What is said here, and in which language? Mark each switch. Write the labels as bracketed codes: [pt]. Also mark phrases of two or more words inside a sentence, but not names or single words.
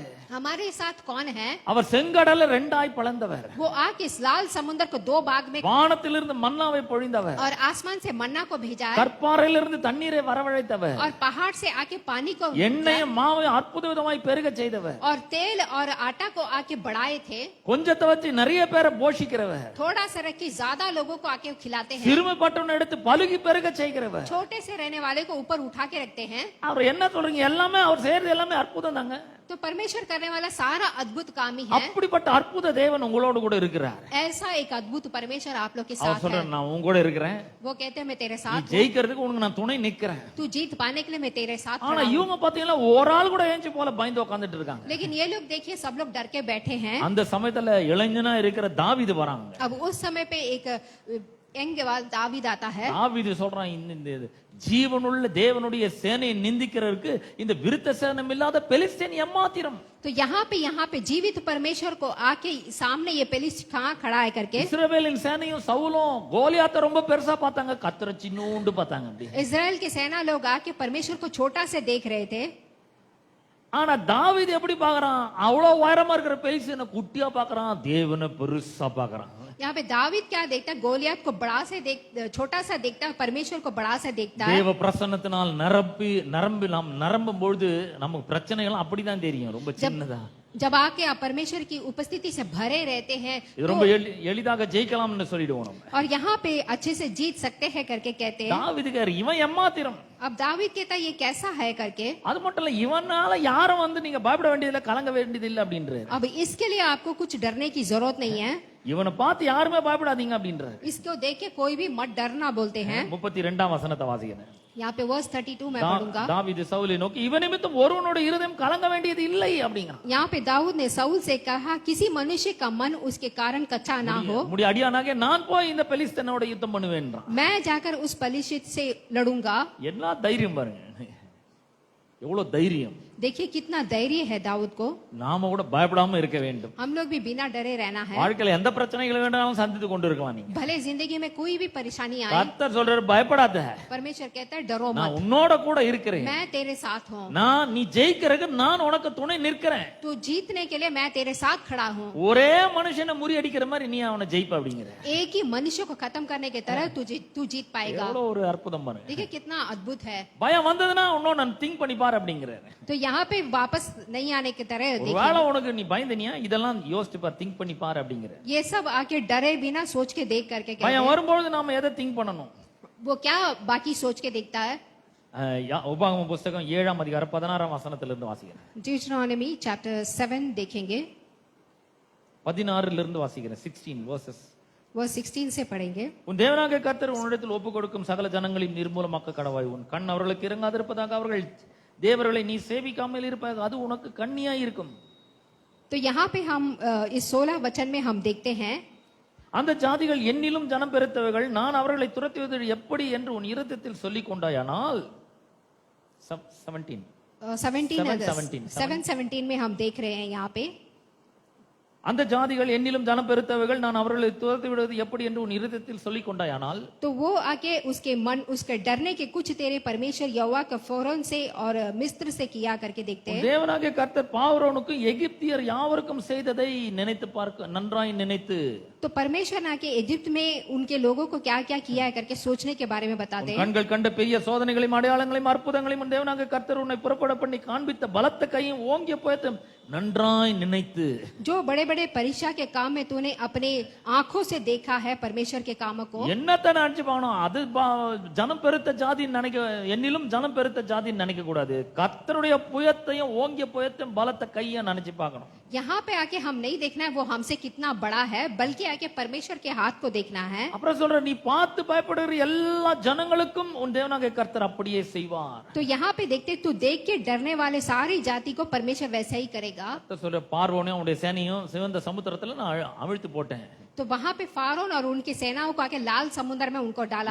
[hi] हमारे साथ कौन है? [ta] அவர் செங்கடலை ரெண்டாய் பிளந்தவர். [hi] वो आके इस लाल समुद्र को दो भाग में [ta] வானத்திலிருந்து மன்னாவை பொழிந்தவர். [hi] और आसमान से मन्ना को भेजा है. [ta] கற்பாறையிலிருந்து தண்ணீரை வரவழைத்தவர். [hi] और पहाड़ से आके पानी को [ta] எண்ணெயும் மாவையும் அற்புத விதமாய் பெருக செய்தவர். [hi] और तेल और आटा को आके बढ़ाए थे. [ta] கொஞ்சத்தை வச்சு நிறைய பேரை போஷிக்கிறவர். [hi] थोड़ा सा रख के ज्यादा लोगों को आके खिलाते हैं. [ta] சிறுமைப்பட்டவனை எடுத்து பலுகி பெருக செய்கிறவர். [hi] छोटे से रहने वाले को ऊपर उठा के रखते हैं. [ta] அவர் என்ன சொல்றீங்க? எல்லாமே அவர் செய்யறது எல்லாமே அற்புதம் தாங்க. [hi] तो परमेश्वर करने वाला सारा अद्भुत काम ही है. [ta] அப்படிப்பட்ட அற்புத தேவன் உங்களோடு கூட இருக்கிறார். [hi] ऐसा एक अद्भुत परमेश्वर आप लोग के [ta] அவர் [hi] साथ [ta] சொல்றார், [hi] है. [ta] நான் உங்க கூட இருக்கிறேன். [hi] वो कहते हैं मैं तेरे [ta] நீ [hi] साथ हूँ. [ta] ஜெயிக்கிறதுக்கு உனக்கு நான் துணை நிக்கிறேன். [hi] तू जीत पाने के लिए मैं तेरे साथ [ta] ஆனா [hi] खड़ा हूँ. [ta] இவங்க பாத்தீங்கன்னா ஒரு ஆள் கூட ஏஞ்சி போல பயந்து உட்கார்ந்துட்டு இருக்காங்க. [hi] लेकिन ये लोग देखिए सब लोग डर के बैठे हैं. [ta] அந்த சமயத்துல இளைஞனா இருக்கிற தாவீது வராங்க. [hi] अब उस समय पे एक यंग दावीद आता है. [ta] தாவீது சொல்றான், இந்த ஜீவனுள்ள தேவனுடைய சேனையை நிந்திக்கிறதுக்கு இந்த விருத்த சேனம் இல்லாத பெலிஸ்தீன் எம்மாத்திரம். [hi] तो यहाँ पे जीवित परमेश्वर को आके सामने ये पेलिस्ट कहाँ खड़ा है करके [ta] இஸ்ரவேலின் சேனையும் சவுலும் கோலியாத்தை ரொம்ப பெருசா பார்த்தாங்க, கர்த்தரை சின்னூண்டு பார்த்தாங்க. அப்படி [hi] इजराइल के सेना लोग आके परमेश्वर को छोटा से देख रहे थे. [ta] ஆனா தாவீது எப்படி பாக்குறான்? அவ்வளவு உயரமா இருக்கிற பெலிஸ்தீனை குட்டியா பாக்குறான், தேவனை பெருசா பாக்குறான். [hi] यहाँ पे दावीद क्या देखता है, गोलियत को बड़ा से छोटा सा देखता है, परमेश्वर को बड़ा सा देखता है. [ta] தேவ பிரசன்னத்தினால் நாம் நரம்பும் பொழுது நமக்கு பிரச்சனைகள் அப்படிதான் தெரியும், ரொம்ப சின்னதா. [hi] जब आके आप परमेश्वर की उपस्थिति से भरे रहते हैं [ta] இது ரொம்ப எளிதாக ஜெயிக்கலாம்னு சொல்லிடுவோம் நம்ம. [hi] और यहाँ पे अच्छे से जीत सकते हैं करके कहते हैं. [ta] தாவீதுக்கு இவன் எம்மாத்திரம். [hi] अब दावीद कहता है ये कैसा है करके. [ta] அது மட்டும் இல்ல, இவனால யாரும் நீங்க பயப்பட வேண்டியதில்லை, கலங்க வேண்டியதில்லை அப்படின்றாரு. [hi] अब इसके लिए आपको कुछ डरने की जरूरत नहीं है. [ta] இவனை பார்த்து யாருமே பயப்படாதீங்க அப்படின்றாரு. [hi] इसको देख के कोई भी मत डरना बोलते हैं. [ta] 32ஆம் வசனத்தை வாசிக்கிறேன். [hi] यहाँ पे वर्स 32 मैं पढ़ूंगा. [ta] தாவீது சவுலை நோக்கி, இவன் நிமித்தம் ஒருவனோட இருதயம் கலங்க வேண்டியது இல்லை அப்படிங்கிறான். [hi] यहाँ पे दाऊद ने साउल से कहा किसी मनुष्य का मन उसके कारण कच्चा ना हो. [ta] முடி அடியானாக நான் போய் இந்த பெலிஸ்தீனோட யுத்தம் பண்ணுவேன்றான். [hi] मैं जाकर उस पलिश्तित से लड़ूंगा. [ta] என்ன தைரியம் பாருங்க, எவ்வளவு தைரியம். [hi] देखिए कितना धैर्य है दाऊद को. [ta] நாம கூட பயப்படாம இருக்க வேண்டும். [hi] हम लोग भी बिना डरे रहना है. [ta] வாழ்க்கையில எந்த பிரச்சனைகளை வேண்டாலும் சந்தித்து கொண்டு இருக்கலாம் நீங்க. [hi] भले जिंदगी में कोई भी परेशानी आए, [ta] கர்த்தர் சொல்றாரு பயப்படாத, [hi] परमेश्वर कहता है डरो [ta] நான் [hi] मत, [ta] உன்னோட கூட இருக்கிறேன். [hi] मैं तेरे साथ हूँ. [ta] நீ ஜெயிக்கிறதுக்கு நான் உனக்கு துணை நிற்கிறேன். [hi] तू जीतने के लिए मैं तेरे साथ खड़ा हूँ. [ta] ஒரே மனுஷனை முறியடிக்கிற மாதிரி நீ அவனை ஜெயிப்ப அப்படிங்கிற. [hi] एक ही मनुष्य को खत्म करने की तरह तू जीत पाएगा. [ta] எவ்வளவு ஒரு அற்புதம் பாருங்க. [hi] देखिए कितना अद्भुत है. [ta] பயம் வந்ததுன்னா இன்னொன்னு நான் திங்க் பண்ணி பாரு அப்படிங்கிறாரு. [hi] तो यहाँ पे वापस नहीं आने की तरह [ta] ஒருவேளை உனக்கு நீ பயந்தனியா இதெல்லாம் யோசிச்சு பாரு, திங்க் பண்ணி பாரு அப்படிங்கிற. [hi] ये सब आके डरे बिना सोच के देख करके कहते [ta] பயம் [hi] हैं. [ta] வரும்போது நாம எதை திங்க் பண்ணணும்? [hi] वो क्या बाकी सोच के देखता है. [ta] உபாகம புஸ்தகம் 7ஆம் அதிகாரம் 16ஆம் வசனத்துல இருந்து வாசிக்கிறேன். [hi] Deuteronomy chapter 7 देखेंगे, [ta] 16 இருந்து வாசிக்கிறேன். 16 verses. [hi] वर्स 16 से पढ़ेंगे. [ta] உன் தேவனாகிய கர்த்தர் உன்னிடத்தில் ஒப்பு கொடுக்கும் சகல ஜனங்களையும் நிர்மூலமாக்க கடவாய். உன் கண் அவர்களுக்கு இறங்காதிருப்பதாக அவர்கள் தேவர்களை நீ சேவிக்காமல் இருப்பாக, அது உனக்கு கண்ணியாய் இருக்கும். [hi] तो यहाँ पे हम इस 16 वचन में हम देखते हैं, [ta] அந்த ஜாதிகள் என்னிலும் ஜனம் பெருத்தவைகள், நான் அவர்களை துரத்துவது எப்படி என்று உன் இருதயத்தில் சொல்லிக் கொண்டாயானால். [hi] 7:17 में हम देख रहे हैं यहाँ पे. [ta] அந்த ஜாதிகள் என்னிலும் ஜனம் பெருத்தவைகள், நான் அவர்களை துரத்தி விடுவது எப்படி என்று உன் இருதயத்தில் சொல்லிக் கொண்டாயானால், [hi] तो वो आके उसके मन उसके डरने के कुछ तेरे परमेश्वर यहोवा का फौरन से और मिस्र से किया करके देखते हैं। [ta] தேவனாகிய கர்த்தர் பார்வோனுக்கு எகிப்தியர் யாவருக்கும் செய்ததை நினைத்து பார்க்க, நன்றாய் நினைத்து, [hi] तो परमेश्वर ने आके इजिप्ट में उनके लोगों को क्या क्या किया है करके सोचने के बारे में बताते हैं। [ta] கண்கள் கண்ட பெரிய சோதனைகளையும் அடையாளங்களையும் அற்புதங்களையும் உன் தேவனாகிய கர்த்தர் உன்னை புறப்பட பண்ணி காண்பித்த பலத்த கையும் ஓங்கிய புயத்தையும் நன்றாய் நினைத்து, [hi] जो बड़े बड़े परीक्षा के काम में तूने अपने आंखों से देखा है परमेश्वर के कामों को, [ta] என்னத்தை நினைச்சு பார்க்கணும்? அது ஜனம் பெருத்த ஜாதின்னு நினைக்க, என்னிலும் ஜனம் பெருத்த ஜாதின்னு நினைக்க கூடாது. கர்த்தருடைய புயத்தையும் ஓங்கிய புயத்தையும் பலத்த கையை நினைச்சு பார்க்கணும். [hi] यहाँ पे आके हम नहीं देखना है वो हमसे कितना बड़ा है, बल्कि आके परमेश्वर के हाथ को देखना है। [ta] அப்புறம் சொல்ற, நீ பார்த்து பயப்படுகிற எல்லா ஜனங்களுக்கும் உன் தேவனாகிய கர்த்தர் அப்படியே செய்வார். [hi] तो यहाँ पे देखते तू देख के डरने वाले सारी जाति को परमेश्वर वैसा ही करेगा। [ta] சொல்ற, பார்வோனையும் அவனுடைய சேனையும் சிவந்த சமுத்திரத்துல நான் அவிழ்த்து போட்டேன். [hi] तो वहां पे फारोन और उनकी सेनाओं को आके लाल समुद्र में उनको डाला